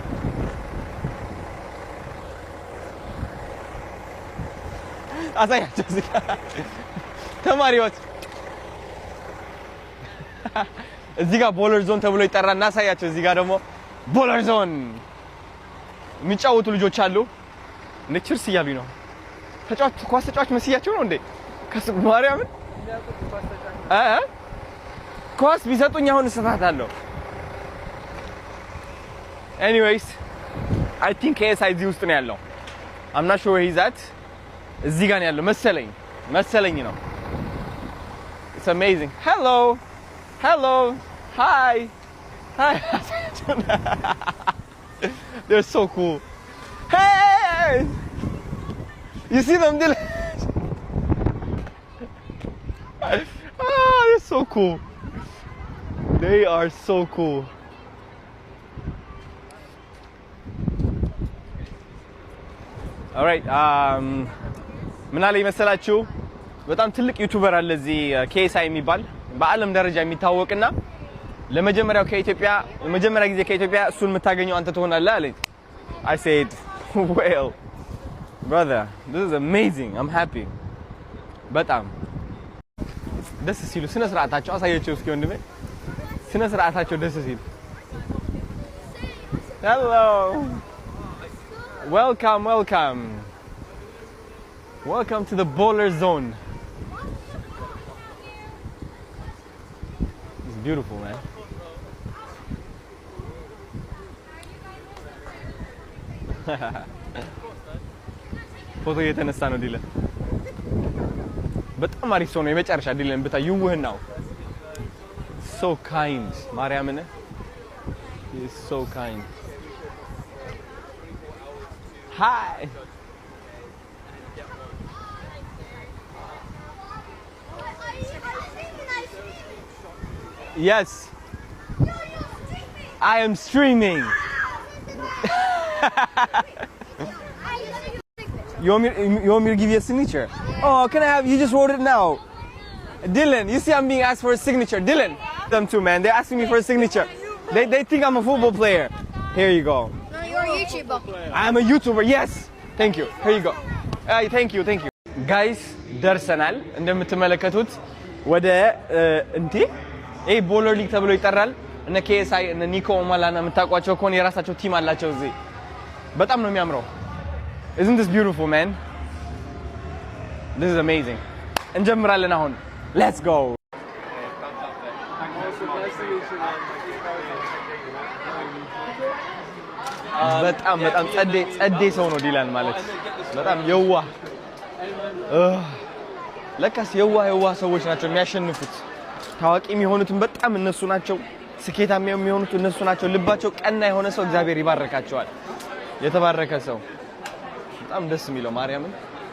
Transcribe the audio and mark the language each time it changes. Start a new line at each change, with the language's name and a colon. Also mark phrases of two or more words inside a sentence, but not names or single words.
Amharic: አሳያቸው እዚህ ጋር ተማሪዎች እዚህ ጋር ቦለር ዞን ተብሎ ይጠራል እናሳያቸው እዚህ ጋር ደግሞ ቦለር ዞን የሚጫወቱ ልጆች አሉ እንደ ችርስ እያሉኝ ነው ኳስ ተጫዋች መስያቸው ነው እንዴ ማርያምን ኳስ ቢሰጡኝ አሁን እሰፋታለሁ
English: anyways I think KSI
Amharic: እዚህ ውስጥ ነው ያለው
English: I'm not sure where he's at
Amharic: እዚህ ጋር ነው ያለው መሰለኝ ነው
English: It's amazing hello hi they're so cool hey you see them Dylan they're so cool they are so cool all right
Amharic: ምን አለ ይመስላችሁ በጣም ትልቅ ዩቲዩበር አለ እዚህ KSI የሚባል በአለም ደረጃ የሚታወቅና ለመጀመሪያ ጊዜ ከኢትዮጵያ እሱን የምታገኘው አንተ ትሆናለህ አለኝ
English: I said well brother this is amazing I'm happy
Amharic: በጣም ደስ ሲሉ ስነ ስርዓታቸው አሳያቸው እስኪ ወንድሜ ስነ ስርዓታቸው ደስ ሲሉ
English: hello welcome to the bowler zone it's beautiful man
Amharic: ፎቶ እየተነሳ ነው ዲለን በጣም አሪፍ ሰው ነው የመጨረሻ ዲለን ብታይ ይውህናው
English: so kind
Amharic: ማርያምን
English: He's so kind. Hi. Yes. I am streaming. You want me to give you a signature? Oh, can I have? You just wrote it now. Dylan, you see I'm being asked for a signature. Dylan, them too, man. They're asking me for a signature. They think I'm a football player. Here you go. No, you're a YouTuber. I'm a YouTuber. Yes. Thank you. Here you go. Thank you. Thank you. Guys,
Amharic: ደርሰናል እንደምትመለከቱት ወደ እንዴ ይሄ ቦለር ሊግ ተብሎ ይጠራል። እነ KSI እነ ኒኮ ማላና የምታውቋቸው ከሆነ የራሳቸው ቲም አላቸው እዚህ። በጣም ነው የሚያምረው።
English: Isn't this beautiful, man? This is amazing.
Amharic: እንጀምራለን አሁን.
English: Let's go.
Amharic: በጣም ጸዴ ሰው ነው ዲላን ማለት በጣም የዋህ ለካስ የዋህ ሰዎች ናቸው የሚያሸንፉት ታዋቂ የሚሆኑትን በጣም እነሱ ናቸው ስኬታማ የሚሆኑት እነሱ ናቸው ልባቸው ቀና የሆነ ሰው እግዚአብሔር ይባርካቸዋል የተባረከ ሰው በጣም ደስ የሚለው ማርያምን